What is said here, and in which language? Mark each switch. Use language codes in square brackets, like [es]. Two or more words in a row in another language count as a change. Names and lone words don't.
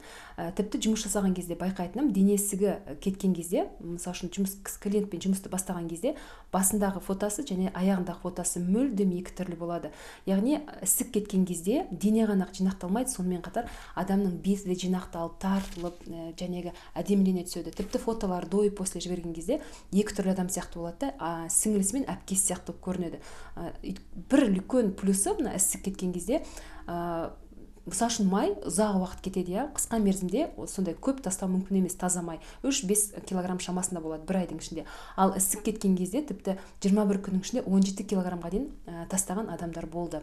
[kk] Тіпті жұмыс жасаған кезде байқайтыным, дене ісігі кеткен кезде, мысалы үшін клиентпен жұмысты бастаған кезде, басындағы фотосы және аяғындағы фотосы мүлдем екі түрлі болады. Яғни ісік кеткен кезде дене ғана жинақталмайды, сонымен қатар адамның беті де жинақталып, тартылып, жәнегі әдемілене түседі. Тіпті фотолар [ru] до и после [kk] жіберген кезде екі түрлі адам сияқты болады да, сіңілісі мен әпкесі сияқты көрінеді. Бір үлкен плюсы мына ісік кеткен кезде, мысалы үшін май ұзақ уақыт кетеді, қысқа мерзімде сондай көп тастау мүмкін емес. Таза май 3-5 килограмм шамасында болады бір айдың ішінде. Ал ісік кеткен кезде тіпті 21 күннің ішінде 17 килограммға дейін тастаған адамдар болды.